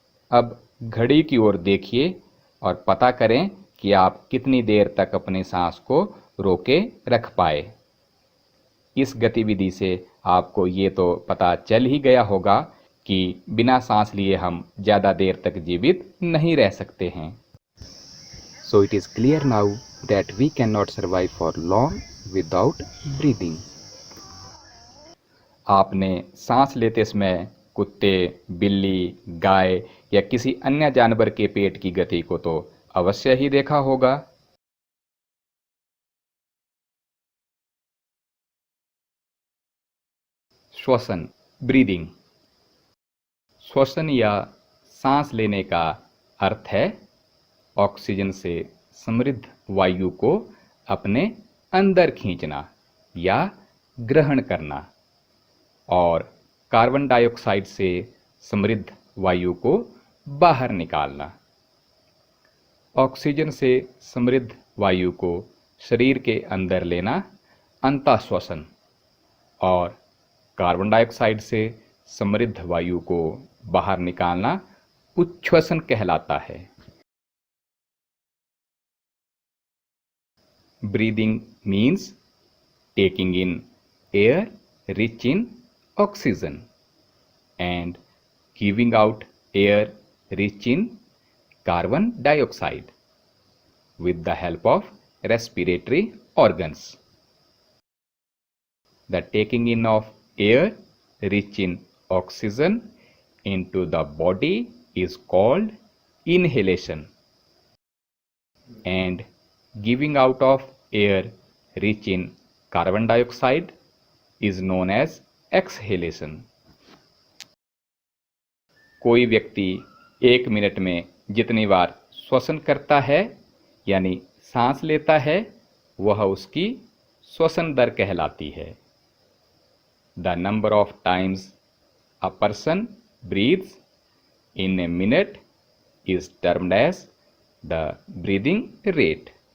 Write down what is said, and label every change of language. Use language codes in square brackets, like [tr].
[hi] अब घड़ी की ओर देखिए और पता करें कि आप कितनी देर तक अपनी सांस को रोके रख पाए। इस गतिविधि से आपको ये तो पता चल ही गया होगा कि बिना सांस लिए हम ज़्यादा देर तक जीवित नहीं रह सकते हैं। [en] So it is clear now that we cannot survive for long without breathing. [hi] आपने सांस लेते समय कुत्ते, बिल्ली, गाय या किसी अन्य जानवर के पेट की गति को तो अवश्य ही देखा होगा। श्वसन, ब्रीदिंग। श्वसन या सांस लेने का अर्थ है ऑक्सीजन से समृद्ध वायु को अपने अंदर खींचना या ग्रहण करना और कार्बन डाइऑक्साइड से समृद्ध वायु को बाहर निकालना। ऑक्सीजन से समृद्ध वायु को शरीर के अंदर लेना अंतःश्वसन और कार्बन डाइऑक्साइड से समृद्ध वायु को बाहर निकालना उच्छ्वसन कहलाता है। [en] Breathing means taking in air rich in oxygen and giving out air rich in carbon dioxide with the help of respiratory organs. The taking in of air rich in oxygen into the body is called inhalation, and giving out of air rich in carbon dioxide is known as exhalation. [hi] कोई व्यक्ति 1 minute में जितनी बार श्वसन करता है यानी सांस लेता है वह उसकी श्वसन दर कहलाती है। [en] The number of times a person breathes in a minute is termed as the breathing rate.